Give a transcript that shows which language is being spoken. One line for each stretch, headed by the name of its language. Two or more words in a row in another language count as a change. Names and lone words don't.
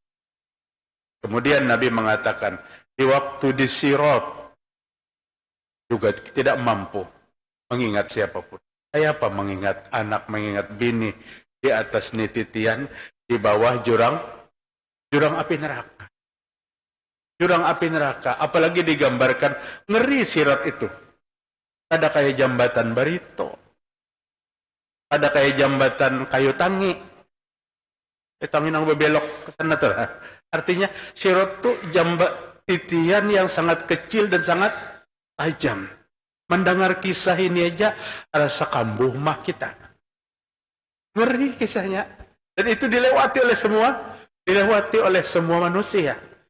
Indonesian: Kemudian Nabi mengatakan, di waktu disirat juga tidak mampu mengingat siapapun.
Banjar: Kayak apa mengingat anak, mengingat bini di atas nititian, di bawah jurang api neraka.
Indonesian: Jurang api neraka, apalagi digambarkan ngeri sirat itu.
Banjar: Ada kayak jambatan barito, ada kayak jambatan kayu tangi. Tangi nang belok ke sana tuh.
Indonesian: Artinya sirat itu titian yang sangat kecil dan sangat tajam.
Banjar: Mendengar kisah ini aja rasa kambuh mah kita.
Indonesian: Ngeri kisahnya. Dan itu dilewati oleh semua manusia.